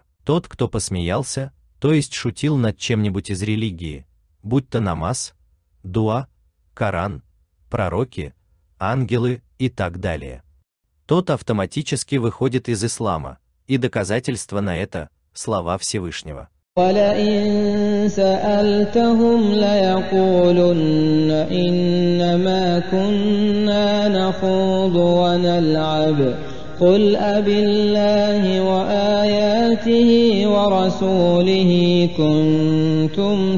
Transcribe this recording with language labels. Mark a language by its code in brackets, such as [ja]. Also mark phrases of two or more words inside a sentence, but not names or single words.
[ru] Тот, кто посмеялся, то есть шутил над чем-нибудь из религии, будь то намаз, дуа, Коран, пророки, ангелы и так далее, тот автоматически выходит из ислама, и доказательство на это – слова Всевышнего. [ar] وَلَئِن سَأَلْتَهُمْ لَيَقُولُنَّ إِنَّمَا كُنَّا نَخُوضُ وَنَلْعَبُ قُلْ أَبِاللَّهِ وَآيَاتِهِ وَرَسُولِهِ كُنتُمْ